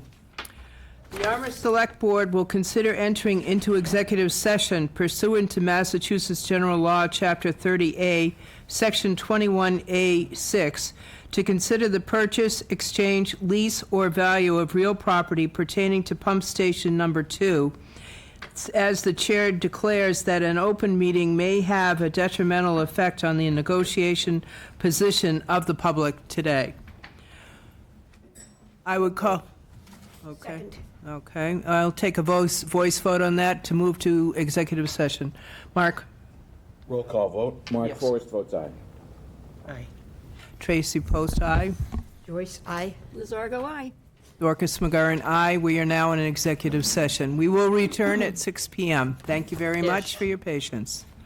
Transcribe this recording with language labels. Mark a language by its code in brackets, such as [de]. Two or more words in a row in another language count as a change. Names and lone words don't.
[en] The Yarmouth Select Board will consider entering into executive session pursuant to Massachusetts General Law, Chapter 30A, Section 21A6, to consider the purchase, exchange, lease, or value of real property pertaining to Pump Station Number 2, as the chair declares that an open meeting may have a detrimental effect on the negotiation position of the public today. I would call... Okay. Okay, I'll take a voice vote on that to move to executive session. Mark? Roll call vote. Mark Yes. Forrest votes aye. Aye. Tracy Post, aye. Joyce, aye. Lizardo, aye. Dorcas McGurran, aye. We are now in an executive session. We will return at 6 PM. Thank you very much for your patience.